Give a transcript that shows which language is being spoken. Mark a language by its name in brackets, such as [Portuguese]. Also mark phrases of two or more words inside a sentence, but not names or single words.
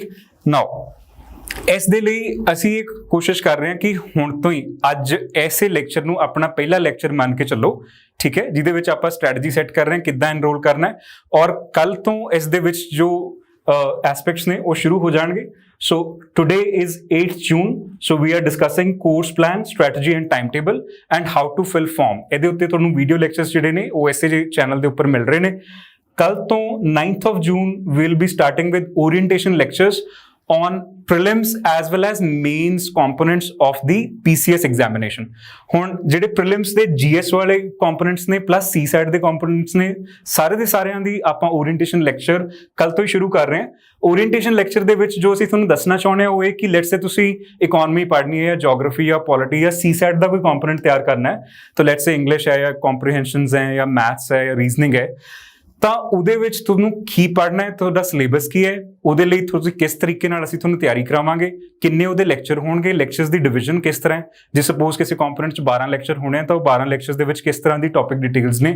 [Punjabi] ਨਾਓ ਇਸ ਦੇ ਲਈ ਅਸੀਂ ਇੱਕ ਕੋਸ਼ਿਸ਼ ਕਰ ਰਹੇ ਹਾਂ ਕਿ ਹੁਣ ਤੋਂ ਹੀ ਅੱਜ ਐਸੇ ਲੈਕਚਰ ਨੂੰ ਆਪਣਾ ਪਹਿਲਾ ਲੈਕਚਰ ਮੰਨ ਕੇ ਚੱਲੋ, ਠੀਕ ਹੈ, ਜਿਹਦੇ ਵਿੱਚ ਆਪਾਂ [English] strategy set [Punjabi] ਕਰ ਰਹੇ ਹਾਂ ਕਿੱਦਾਂ ਐਨਰੋਲ ਕਰਨਾ ਹੈ, ਔਰ ਕੱਲ ਤੋਂ ਇਸ ਦੇ ਵਿੱਚ ਜੋ aspects ਨੇ ਉਹ ਸ਼ੁਰੂ ਹੋ ਜਾਣਗੇ। [English] So today is 8th June, so we are discussing course plan, strategy and timetable and how to fill form। [Punjabi] ਇਹਦੇ ਉੱਤੇ ਤੁਹਾਨੂੰ ਵੀਡੀਓ ਲੈਕਚਰਸ ਜਿਹੜੇ ਨੇ ਉਹ ਇਸੇ ਚੈਨਲ ਦੇ ਉੱਪਰ ਮਿਲ ਰਹੇ ਨੇ। ਕੱਲ ਤੋਂ [English] 9th of June we'll be starting with orientation lectures on prelims as well as mains components of the PCS examination। [Punjabi] ਹੁਣ ਜਿਹੜੇ prelims ਦੇ GS ਵਾਲੇ components ਨੇ plus CSAT ਦੇ components ਨੇ, ਸਾਰੇ ਦੇ ਸਾਰਿਆਂ ਦੀ ਆਪਾਂ [English] orientation lecture [Punjabi] ਕੱਲ ਤੋਂ ਹੀ ਸ਼ੁਰੂ ਕਰ ਰਹੇ ਹਾਂ। [English] orientation lecture [Punjabi] ਦੇ ਵਿੱਚ ਜੋ ਅਸੀਂ ਤੁਹਾਨੂੰ ਦੱਸਣਾ ਚਾਹੁੰਦੇ ਹਾਂ ਉਹ ਇਹ ਕਿ [English] let's say [Punjabi] ਤੁਸੀਂ economy ਪੜ੍ਹਨੀ ਹੈ ਜਾਂ geography ਜਾਂ polity ਜਾਂ CSAT ਦਾ ਕੋਈ component ਤਿਆਰ ਕਰਨਾ ਹੈ, ਤਾਂ [English] let's say English [Punjabi] ਹੈ ਜਾਂ comprehensions ਹੈ ਜਾਂ maths ਹੈ ਜਾਂ reasoning ਹੈ, ਤਾਂ ਉਹਦੇ ਵਿੱਚ ਤੁਹਾਨੂੰ ਕੀ ਪੜ੍ਹਨਾ ਹੈ, ਤੁਹਾਡਾ ਸਿਲੇਬਸ ਕੀ ਹੈ, ਉਹਦੇ ਲਈ ਤੁਸੀਂ ਕਿਸ ਤਰੀਕੇ ਨਾਲ ਅਸੀਂ ਤੁਹਾਨੂੰ ਤਿਆਰੀ ਕਰਾਵਾਂਗੇ, ਕਿੰਨੇ ਉਹਦੇ ਲੈਕਚਰ ਹੋਣਗੇ, ਲੈਕਚਰਸ ਦੀ ਡਿਵੀਜ਼ਨ ਕਿਸ ਤਰ੍ਹਾਂ ਹੈ। ਜੇ ਸਪੋਜ਼ ਕਿਸੇ ਕੰਪੋਨੈਂਟ 'ਚ 12 ਲੈਕਚਰ ਹੋਣੇ ਆ ਤਾਂ ਉਹ 12 ਲੈਕਚਰਸ ਦੇ ਵਿੱਚ ਕਿਸ ਤਰ੍ਹਾਂ ਦੀ [English] topic details [Punjabi] ਨੇ।